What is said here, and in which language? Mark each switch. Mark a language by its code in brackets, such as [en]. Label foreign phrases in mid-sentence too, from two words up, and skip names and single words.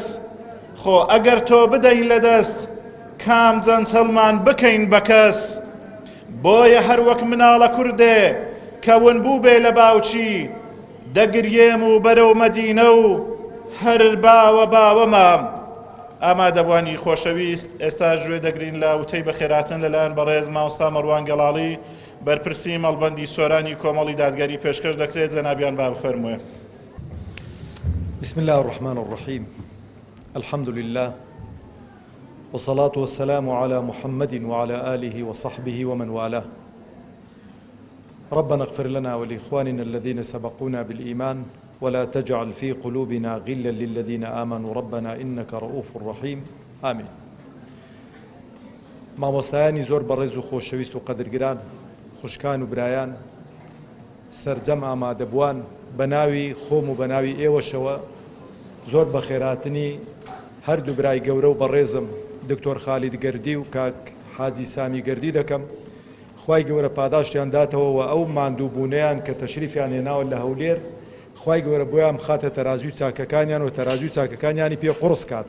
[ckb] خۆ ئەگەر تۆ بدەین لەدەست کام جەنچەڵمان بکەین بە کەس بۆیە هەر وەک مناڵە کوردێ کەون بوو بێ لە باوچی دەگرێم و بەرەو مەدینە و هەر باوە باوەمە ئامادەبوانی خۆشەویست ئێستا گوێ دەگرین لە وتەی بەخێراتن لەلایەن بەڕێز مامۆستا مەڕوان گەڵاڵی بەرپرسی مەڵبەندی سۆرانی کۆمەڵی دادگەری پێشکەش دەکرێت جەنابیان با بفەرمووێ. [ar] بسم الله الرحمن الرحيم الحمد لله والصلاة والسلام على محمد وعلى آله وصحبه ومن والاه ربنا اغفر لنا ولإخواننا الذين سبقونا بالإيمان ولا تجعل في قلوبنا غلا للذين آمنوا ربنا إنك رؤوف رحيم آمين. [ckb] مامۆستایانی زۆر بەڕێز و خۆشەویست و قەدرگران خوشکان و برایان سەرجەم ئامادەبووان بە ناوی خۆم و بە ناوی ئێوەشەوە زۆر بە خێراتنی هەردوو برای گەورە و بەڕێزم دکتۆر خالید گەردی و کاک حاجی سامی گەردی دەکەم خوای گەورە پاداشتیان داتەوە و ئەو ماندووبوونەیان کە تەشریفیان هێناوە لە هەولێر خوای گەورە بۆیان بخاتە تەرازوی چاکەکانیان و تەرازوی چاکەکانیانی پێ قورس کاتن.